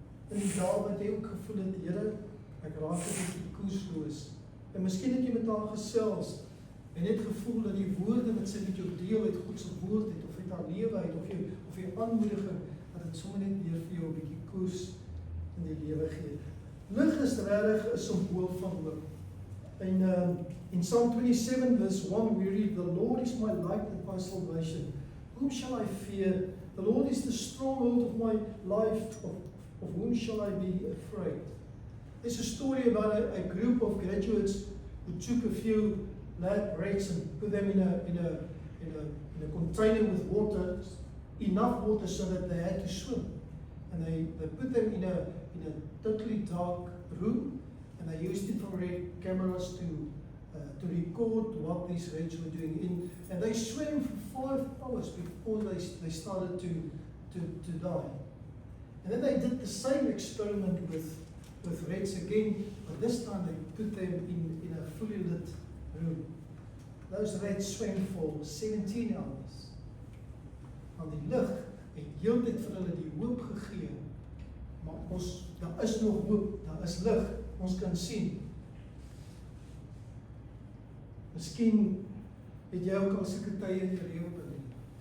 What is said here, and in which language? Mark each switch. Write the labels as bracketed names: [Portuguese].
[Afrikaans] In die dae wat jy ook gevoel het, Here, ek raak 'n bietjie koersloos. En miskien het jy met haar gesels en net gevoel dat die woorde wat sy met jou deel uit God se woord het, of uit haar lewe uit, of jou aanmoediging, dat dit sommer net weer vir jou 'n bietjie koers in die lewe gee. Lig is regtig 'n simbool van hoop. [English] In Psalm 27 verse 1 we read, "The Lord is my light and my salvation. Whom shall I fear? The Lord is the stronghold of my life. Of whom shall I be afraid?" There's a story about a group of graduates who took a few lab rats and put them in a container with water, enough water so that they had to swim. And they put them in a totally dark room, and they used infrared cameras to record what these rats were doing. And they swam for 5 hours before they started to die. And then they did the same experiment with rats again, but this time they put them in a fully lit room. Those rats swam for 17 hours. [Afrikaans] Want die lig het heeltyd vir hulle die hoop gegee, maar daar is nog hoop, daar is lig, ons kan sien. Miskien het jy ook al sulke tye in jou lewe beleef.